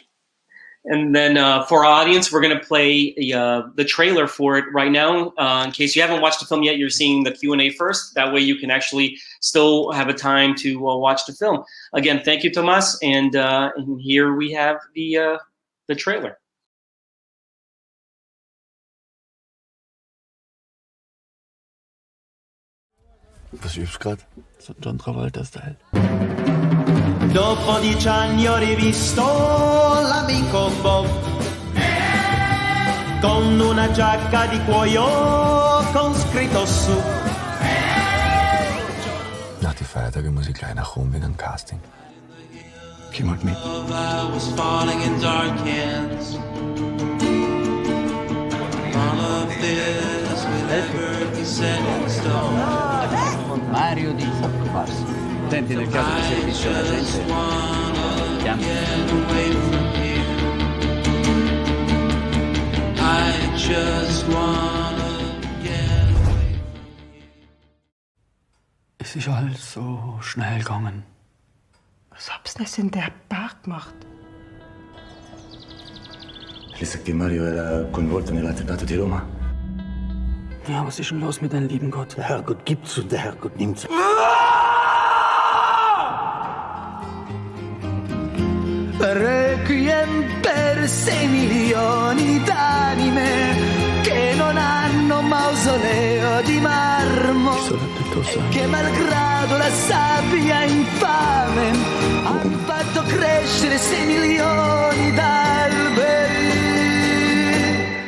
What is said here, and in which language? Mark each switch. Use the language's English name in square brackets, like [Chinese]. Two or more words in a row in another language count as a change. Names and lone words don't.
[English] And then for our audience, we're going to play the trailer for it right now. In case you haven't watched the film yet, you're seeing the Q&A first. That way you can actually still have a time to watch the film. Again, thank you, Tomas. And here we have the trailer. [German] Was übst du gerade? So John Travolta-Style. [Italian] Dopo 10 anni ho rivisto l'amico Bob con una giacca di cuoio con scritto su. [German] Nach die Feiertage muss ich gleich nach Rom wegen einem Casting. Komm halt mit. [English] I was falling in dark hands. All of this will ever be set in stone. [Italian] Mario di Fox. Senti, nel caso di servizio la gente chiama. [English] I just wanna get away. [German] Es ist alles so schnell gegangen. Was hab's denn in der Bar gemacht? [Italian] Lei sa che Mario era coinvolto nell'attentato di Roma? [German] Ja, was ist denn los mit deinem lieben Gott? Der Herrgott gibt's und der Herrgott nimmt's. [Italian] Requiem per 6 milioni d'anime che non hanno mausoleo di marmo e che malgrado la sabbia infame hanno fatto crescere 6 milioni d'alberi.